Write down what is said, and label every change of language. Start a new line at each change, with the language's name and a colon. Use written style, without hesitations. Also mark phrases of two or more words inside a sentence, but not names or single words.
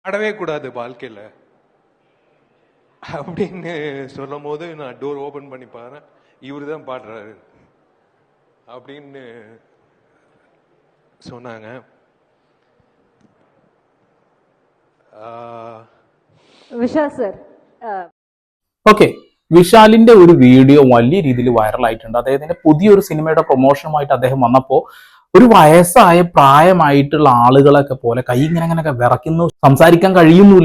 Tamil: ஆடவே கூடாது வாழ்க்கையில அப்படின்னு சொல்லும் போது நான்
English: door open
Tamil: பண்ணி பாரு, இவரு தான் பாடுறாரு அப்படின்னு சொன்னாங்க.
Malayalam: വിശാൽ സർ, ഓക്കെ, വിശാലിന്റെ ഒരു വീഡിയോ വലിയ രീതിയിൽ വൈറലായിട്ടുണ്ട്. അദ്ദേഹത്തിന്റെ പുതിയൊരു സിനിമയുടെ പ്രൊമോഷനുമായിട്ട് അദ്ദേഹം വന്നപ്പോൾ ഒരു വയസ്സായ പ്രായമായിട്ടുള്ള ആളുകളൊക്കെ പോലെ കൈ ഇങ്ങനെയൊക്കെ വിറയ്ക്കുന്നു, സംസാരിക്കാൻ കഴിയുന്നില്ല.